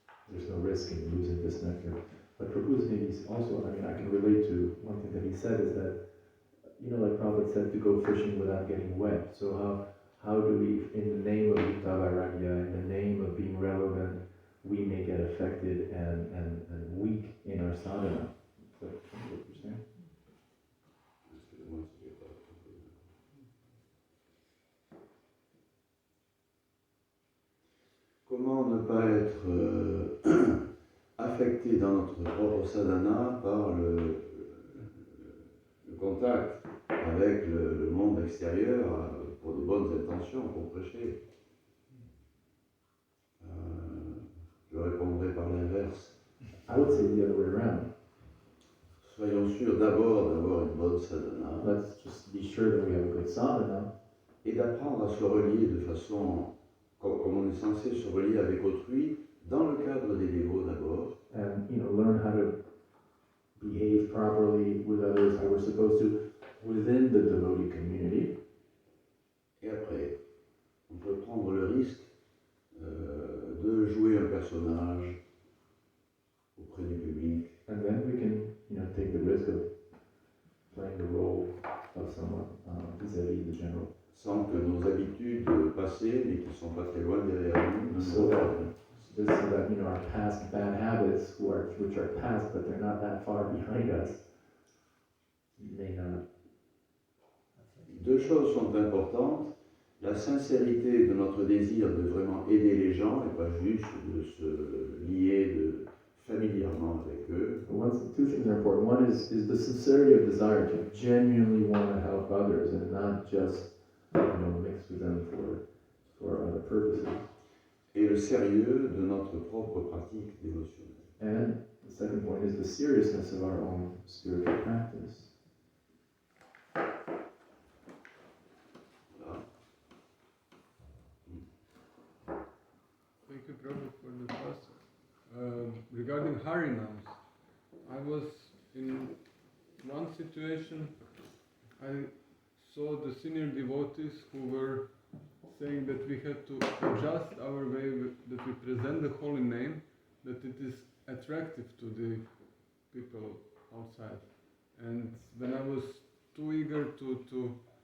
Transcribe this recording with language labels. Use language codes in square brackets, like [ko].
[en] There's no risk in losing this nectar. But Prabhu's maybe also, I can relate to one thing that he said is that, like Prabhupada said, to go fishing without getting wet. So how do we, in the name of Yukta Vairagya, in the name of being relevant, we may get affected and weak in our sadhana? Is that what you're saying? [fr] Excusez-moi si j'ai pas compris. Comment ne pas être affecté dans notre propre sadhana par le contact avec le monde extérieur pour de bonnes intentions, pour prêcher. Je répondrai par l'inverse. [en] I would say the other way around. [fr] Soyons sûrs d'abord d'avoir une bonne sadhana [en] Let's just be sure that we have a good sadhana [fr] et d'apprendre à se relier de façon comme on est censé se relier avec autrui dans le cadre des dévots d'abord. [en] and learn how to behave properly with others, how we're supposed to within the devotee community. [fr] Et après, on peut prendre le risque de jouer un personnage auprès du public. [en] And then we can, take the risk of playing the role of someone vis-à-vis the general. [fr] Sans que nos habitudes passées, mais qui ne sont pas très loin derrière nous, ne nous [en] So [fr] regardent. [en] so that our past bad habits, which are past, but they're not that far behind us, may not. [fr] Deux choses sont importantes. La sincérité de notre désir de vraiment aider les gens et pas juste de se lier familièrement avec eux. [en] Two things are important. One is the sincerity of desire to genuinely want to help others and not just mix with them for other purposes. [fr] Et le sérieux de notre propre pratique dévotionnelle. [en] And the second point is the seriousness of our own spiritual practice. [fr] Voilà. [en] Thank you, Prabhu, for the first. Regarding Harinams, I was in one situation, I saw the senior devotees who were saying that we had to adjust our way that we present the holy name, that it is attractive to the people outside. And when I was too eager to